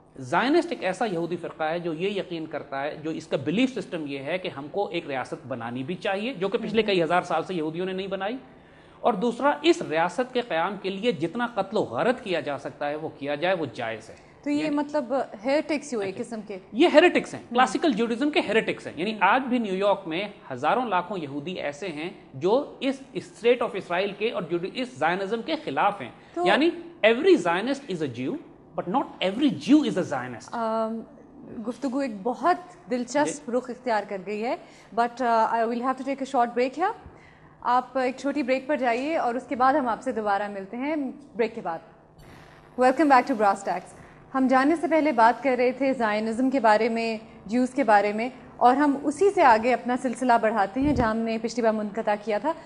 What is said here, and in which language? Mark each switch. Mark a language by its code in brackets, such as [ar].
[ur] زائنسٹ ایک ایسا یہودی فرقہ ہے جو یہ یقین کرتا ہے, جو اس کا بلیف سسٹم یہ ہے کہ ہم کو ایک ریاست بنانی بھی چاہیے, جو کہ پچھلے کئی ہزار سال سے یہودیوں نے نہیں بنائی, اور دوسرا اس ریاست کے قیام کے لیے جتنا قتل و غارت کیا جا سکتا ہے وہ کیا جائے, وہ جائز ہے. تو یہ مطلب ہیریٹکس ہوئے قسم کے, یہ ہیریٹکس ہیں, کلاسیکل جوڈیزم کے ہیریٹکس ہیں. یعنی آج بھی نیو یارک میں ہزاروں لاکھوں یہودی ایسے ہیں جو اس اسٹیٹ آف اسرائیل کے اور اس زائنزم کے خلاف ہیں. [en] یعنی every Zionist is a Jew but not every Jew is a Zionist. [ur] گفتگو ایک بہت دلچسپ رخ اختیار کر گئی ہے, [en] But I will have to take a short break ہے. [ur] آپ ایک چھوٹی بریک پر جائیے اور اس کے بعد ہم آپ سے دوبارہ ملتے ہیں بریک کے بعد. [en] Welcome back to brass tacks. [ur] ہم جانے سے پہلے بات کر رہے تھے زائنزم کے بارے میں, جیوز کے بارے میں, اور ہم اسی سے آگے اپنا سلسلہ بڑھاتے ہیں جہاں ہم نے پچھلی بار منقطع کیا تھا.